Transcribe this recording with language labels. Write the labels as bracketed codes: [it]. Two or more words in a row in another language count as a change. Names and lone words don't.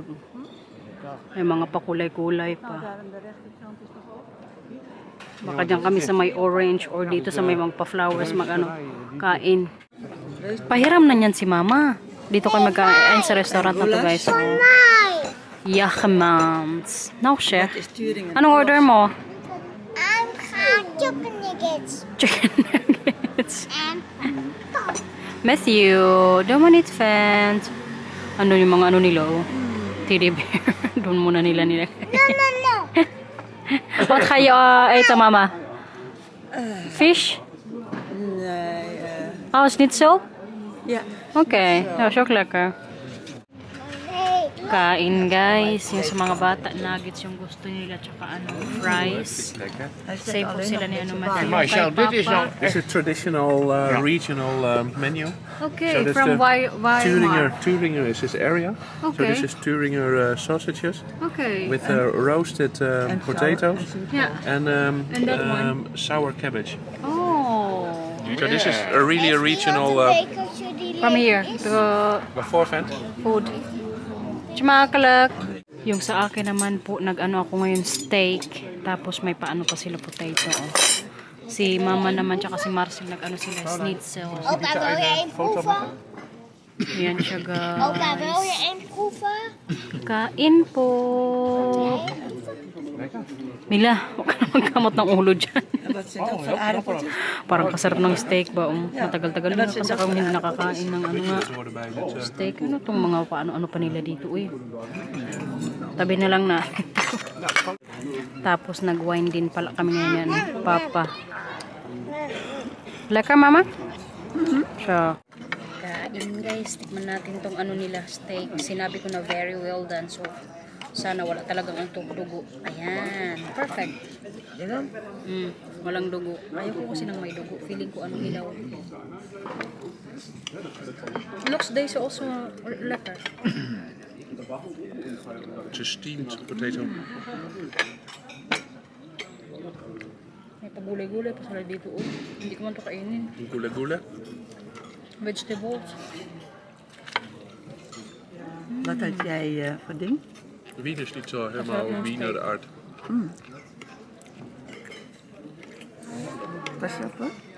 [tl] May mga pakulay-kulay pa. Baka dyan kami sa may [en] orange or [tl] dito sa may mga pa-flowers kain. Pahiram na niyan si Mama. Dito kayo magkain sa restaurant na to guys. Yachmans. [en] No, chef. [tl] Anong order mo? [en] Chicken nuggets. Chicken nuggets. And Matthew, don't want it fans. [tl] Ano yung mga nila oh? [en] Teddy bear. [tl] Doon muna nila. [en] no. [nl] Wat ga je eten, Mama? Fish? Nee, Oh, is niet zo? ja. Okay, dat is ook lekker. hey, [tl] Kain guys, yung sa mga bata, nuggets yung gusto nila, tsaka fries. Save po sila ni Matthew. Marcel, Kay [nl] dit is Papa. [en] This is a traditional regional menu. Okay, So that's from the Weimar. Thüringer is this area. So Okay. this is Thüringer sausages Okay. with roasted potatoes Yeah. and that one? sour cabbage. Oh. So this is a really a regional From here, to voorvent. food. [nl] Smakelijk. [tl] Yung sa akin naman po, ako ngayon steak. Tapos may paano pa sila potato. Oh. Si Mama naman, tsaka si Marcel, sila schnitzel. [nl] Opa, wil je een proeven? [tl] Yan siya [nl] Opa, wil je [tl] guys. [nl] een proeven? [tl] Kain po. Mila, huwag ka na magkamot ng ulo dyan. [nl] Wat zijn dat voor aardappeltjes? [tl] Parang kasarap ng steak ba? Matagal-tagal na kasi kami hindi nakakain ng steak. Ano itong mga paano pa nila dito? Uy. Tabi na lang na. Tapos nag-wine din pala kami ngayon. [nl] Papa. Lekker, Mama? [tl] Siya. Kain guys. Tikman natin itong nila steak. Sinabi ko na [en] very well done. [tl] So, sana wala talagang ang dugo. Ayan. Perfect. Walang dugo. Ayaw ko kasi nang may dugo. Feeling ko hilaw. [en] Looks this also lekker. It's a steamed potato. [tl] May pagulay-gulay pa sila dito. Oh. Hindi ko man ito kainin. Gula gula. [en] Vegetables. [nl] Wat had jij voor ding? Wien is niet zo helemaal Wiener art. Pas je op hoor.